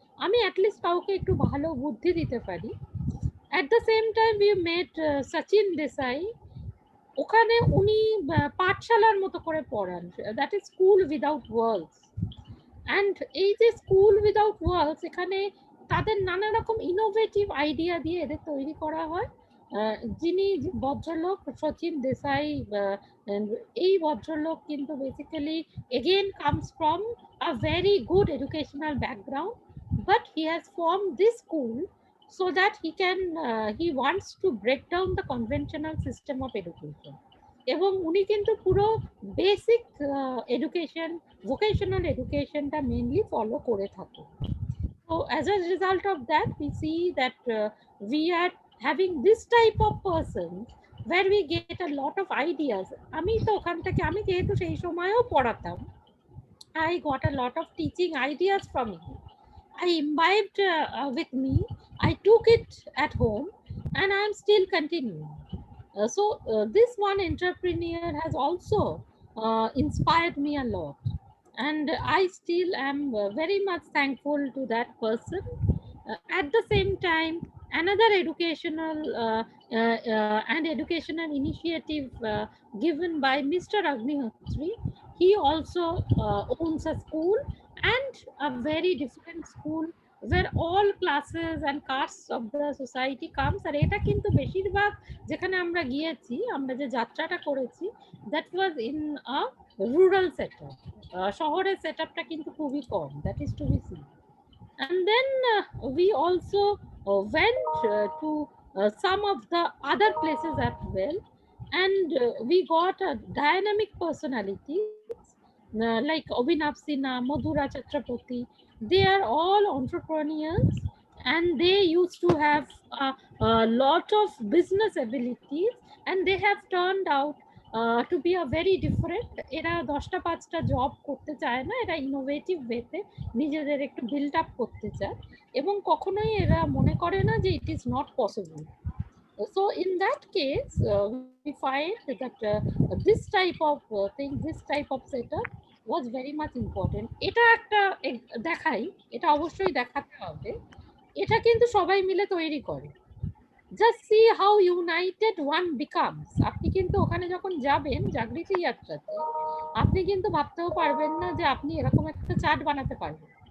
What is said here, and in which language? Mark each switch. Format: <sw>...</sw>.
<bn>আমি অ্যাটলিস্ট কাউকে একটু ভালো বুদ্ধি দিতে পারি।</bn> <en>at the same time we met</en> <bn>সচিন দেসাই, ওখানে উনি পাঠশালার মতো করে পড়ান,</bn> <en>That is school without walls.</en> <bn>And এই যে স্কুল উইদাউট ওয়ালস, এখানে তাদের নানা রকম ইনোভেটিভ আইডিয়া দিয়ে এদের তৈরি করা হয়। যিনি ভদ্রলোক সচিন দেসাই, এই ভদ্রলোক কিন্তু</bn> <en>Basically again comes from a very good educational background, but he has formed this school so that he wants to break down the conventional system of education.</en> <bn>এবং উনি কিন্তু পুরো basic education, vocational এডুকেশনটা mainly follow করে থাকে।</bn> <en>So as a result of that, we see that we are having this type of persons where we get a lot of ideas.</en> <bn>আমি তো ওখান থেকে, আমি যেহেতু সেই সময়ও পড়াতাম,</bn> <en>I got a lot of teaching ideas from him. I imbibed with me, I took it at home, and I am still continuing. This one entrepreneur has also inspired me a lot, and I still am very much thankful to that person. At the same time, another educational and educational initiative given by Mr. Agnihotri, he also owns a school, and a very different school where all classes and castes of the society comes.</en> <bn>আর এটা কিন্তু বেশিরভাগ যেখানে আমরা গিয়েছি, আমরা যে যাত্রাটা করেছি,</bn> <en>that was in a rural setup.</en> <bn>শহরের সেটআপটা কিন্তু খুবই কম,</bn> <en>that is to be seen. And then we also went to some of the other places as well, and we got dynamic personalities like Abhinav Sinha, Madhura Chakraborty. They are all entrepreneurs, and they used to have a lot of business abilities, and they have turned out to be a very different.</en> <bn>এরা 10টা 5টা job করতে চায় না, এরা innovative ওয়েতে নিজেদের একটু বিল্ড আপ করতে চায়, এবং কখনোই এরা মনে করে না যে</bn> <en>It is not possible. So in that case, we find that this type of thing, this type of setup was very much important.</en> <bn>এটা একটা দেখাই, এটা অবশ্যই দেখাতে হবে, এটা কিন্তু সবাই মিলে তৈরি করে।</bn> <en>Just see how united one becomes.</en> <bn>আপনি কিন্তু ওখানে যখন যাবেন জাগৃতি যাত্রাতে, আপনি কিন্তু ভাবতেও পারবেন না যে আপনি এরকম একটা চার্ট বানাতে পারবেন।</bn>